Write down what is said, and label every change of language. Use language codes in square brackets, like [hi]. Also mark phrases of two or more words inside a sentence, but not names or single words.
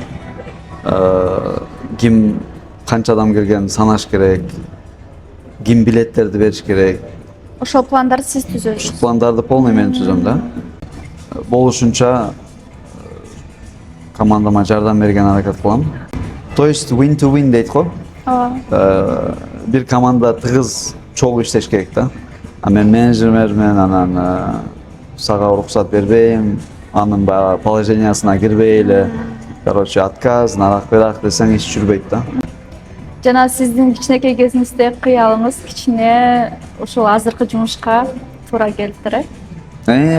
[ky] Ким канча адам келген санаш керек? Ким билеттерди бериш керек? Ошол пландарды сиз түзөсүз? Пландарды полный мен түзөм да. Болушунча командама жардам берген аракет кылам. [ru] То есть [en] win to win [ky] дейт го. Бир команда тыгыз чогуу иштеш керек да. А мен менеджермен анан сага уруксат бербейм, анын баягы положениясына кирбей эле, короче, отказ, нарак берак десең иш жүрбөйт да. Жана сиздин кичинекей кезиңизде кыялыңыз кичине ошол азыркы жумушка туура келиптир, э?